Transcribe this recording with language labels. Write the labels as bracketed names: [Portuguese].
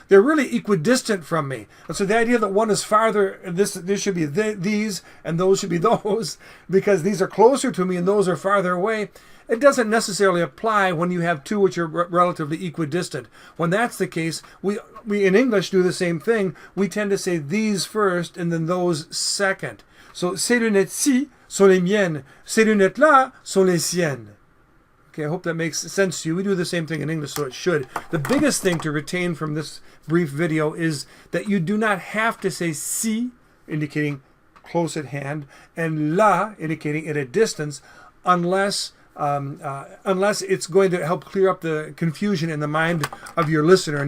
[English] They're really equidistant from me. And so the idea that one is farther, this should be these and those should be those, because these are closer to me and those are farther away, it doesn't necessarily apply when you have two which are relatively equidistant. When that's the case, we in English do the same thing. We tend to say these first and then those second. [French] So ces lunettes-ci sont les miennes. Ces lunettes-là sont les siennes. [English] Okay, I hope that makes sense to you. We do the same thing in English, so it should. The biggest thing to retain from this brief video is that you do not have to say si, indicating close at hand, and la, indicating at a distance, unless it's going to help clear up the confusion in the mind of your listener.